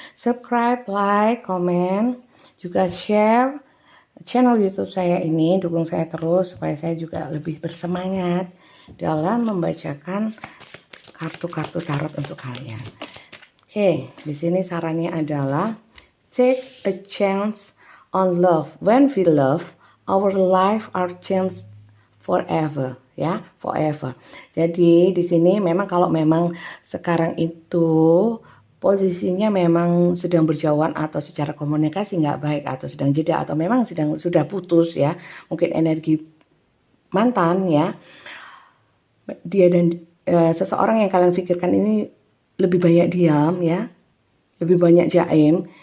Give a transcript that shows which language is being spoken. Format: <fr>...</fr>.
<id>Subscribe, like, komen, juga share channel YouTube saya ini, dukung saya terus supaya saya juga lebih bersemangat dalam membacakan kartu-kartu tarot untuk kalian. Oke, di sini sarannya adalah</id> <en>take a chance on love. When we love, our life are changed forever, ya, forever.</en> <id>Jadi di sini memang kalau memang sekarang itu posisinya memang sedang berjauhan atau secara komunikasi nggak baik atau sedang jeda atau memang sudah putus ya, mungkin energi mantan ya. Dia dan seseorang yang kalian pikirkan ini lebih banyak diam ya, lebih banyak jaim.</id>